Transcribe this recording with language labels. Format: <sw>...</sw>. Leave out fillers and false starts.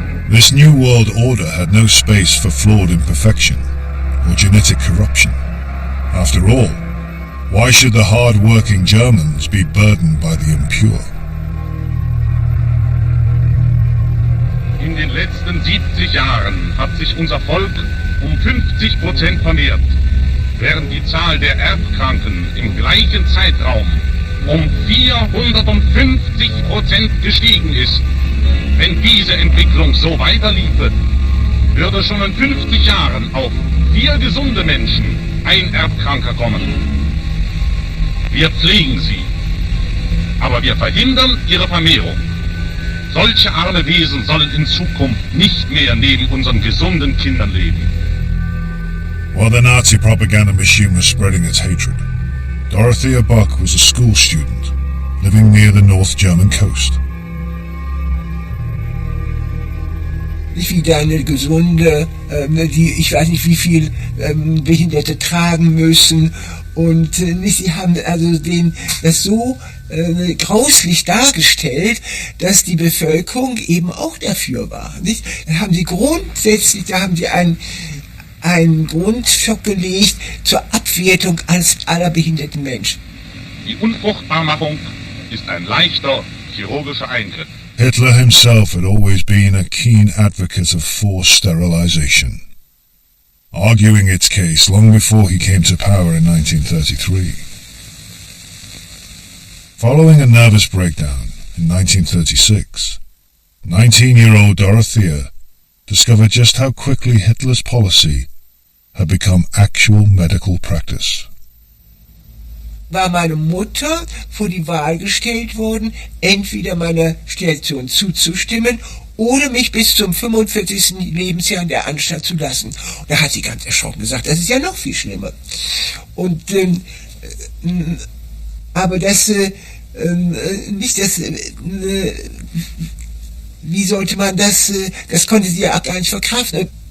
<en>This new world order had no space for flawed imperfection or genetic corruption. After all, why should the hard-working Germans be burdened by the impure?</en> <de>In den letzten 70 Jahren hat sich unser Volk um 50% vermehrt, während die Zahl der Erbkranken im gleichen Zeitraum um 450% gestiegen ist. Wenn diese Entwicklung so weiterliefe, würde schon in 50 Jahren auf 4 gesunde Menschen ein Erbkranker kommen. Wir pflegen sie, aber wir verhindern ihre Vermehrung. Solche arme Wesen sollen in Zukunft nicht mehr neben unseren gesunden Kindern leben.</de> <en>While the Nazi propaganda machine was spreading its hatred, Dorothea Buck was a school student living near the North German coast.</en> <de>Wie eine gesunde, die ich weiß nicht wie viel Behinderte tragen müssen und sie haben also das so grauslich dargestellt, dass die Bevölkerung eben auch dafür war. Nicht? Da haben sie einen Grundstock gelegt zur Abwertung aller behinderten Menschen. Die Unfruchtbarmachung ist ein leichter chirurgischer Eingriff.</de> <en>Hitler himself had always been a keen advocate of forced sterilization, arguing its case long before he came to power in 1933. Following a nervous breakdown in 1936, 19-year-old Dorothea discovered just how quickly Hitler's policy had become actual medical practice.</en> <de>War meine Mutter vor die Wahl gestellt worden, entweder meiner Station zuzustimmen oder mich bis zum 45. Lebensjahr in der Anstalt zu lassen. Und da hat sie ganz erschrocken gesagt, das ist ja noch viel schlimmer. Und aber das nicht das wie sollte man das konnte sie ja gar nicht verkraften.</de>